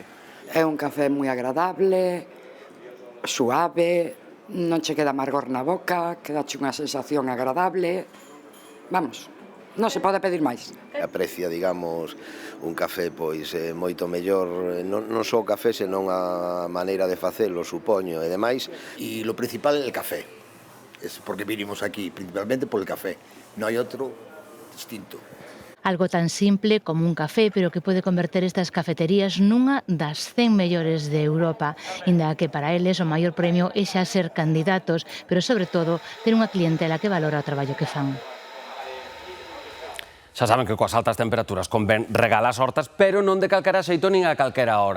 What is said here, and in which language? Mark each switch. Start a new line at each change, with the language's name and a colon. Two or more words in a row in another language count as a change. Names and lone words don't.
Galician: É un café moi agradable, suave, non che queda amargor na boca, quedache unha sensación agradable. Vamos, non se pode pedir máis. Aprecia, digamos, un café pois moito mellor, non só o café, senón a maneira de facelo, supoño, e demais. E lo principal é o café.
Spanish: Es porque vinimos aquí principalmente por el café, no hay otro distinto.
Galician: Algo tan simple como un café, pero que pode converter estas cafeterías nunha das 100 mellores de Europa, inda que para eles o maior premio é xa ser candidatos, pero sobre todo ter unha clientela que valora o traballo que fan. Xa saben que coas altas temperaturas convén regalar as hortas, pero non de calquera xeito nin a calquera hora.